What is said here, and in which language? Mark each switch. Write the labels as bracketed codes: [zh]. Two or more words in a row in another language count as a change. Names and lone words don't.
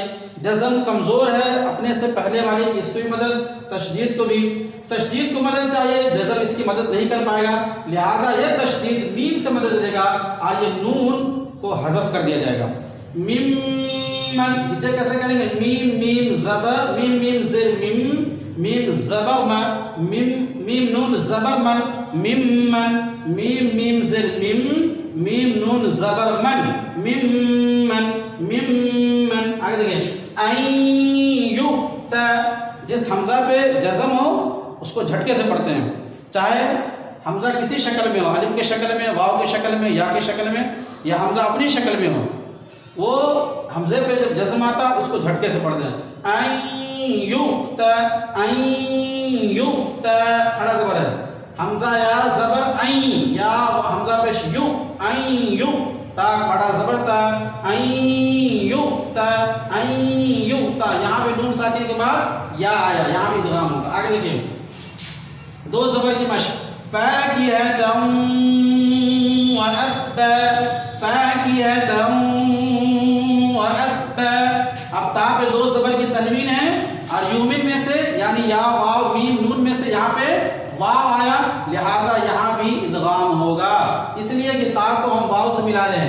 [ur] جزم کمزور ہے، اپنے سے پہلے والی اس کو بھی مدد، تشدید کو بھی، تشدید کو مدد چاہیے، جزم اس کی مدد نہیں کر پائے گا، لہذا یہ تشدید میم سے مدد دے گا اور یہ نون کو حذف کر دیا جائے گا۔ ممن، نیچے کیسے کریں گے؟ میم میم زبر، میم میم زیر میم، میم زبر ما، میم میم نون زبر من، میم من، میم میم زیر میم، میم نون زبر من، میم من میم من۔ آگے دیکھیں، [ar] این یؤتا، [ur] جس حمزہ پہ جزم ہو اس کو جھٹکے سے پڑھتے ہیں، چاہے حمزہ کسی شکل میں ہو، الف کے شکل میں، واو کے شکل میں، یا کے شکل میں، یا حمزہ اپنی شکل میں ہو، وہ حمزے پہ جب جزم آتا اس کو جھٹکے سے پڑھتے ہیں۔ [ar] این یؤتا، این یؤتا، [ur] کھڑا زبر ہے، حمزہ یا زبر این، یا حمزہ پیش یو، این یو، تا کھڑا زبر تا، [ar] این یؤتا، این یؤتا، [ur] یہاں پہ نون ساکن کے بعد یا آیا، یہاں بھی ادغام ہوگا۔ آگے دیکھیں 2 زبر کی مشق، [ar] فاکہۃ وابا، فاکہۃ وابا۔ [ur] اب تا پہ 2 زبر کی تنوین ہے اور یومن میں سے یعنی یا واو میم نون میں سے یہاں پہ واو آیا، لہذا یہاں بھی ادغام ہوگا، اس لیے کہ تا کو ہم واو سے ملا لیں۔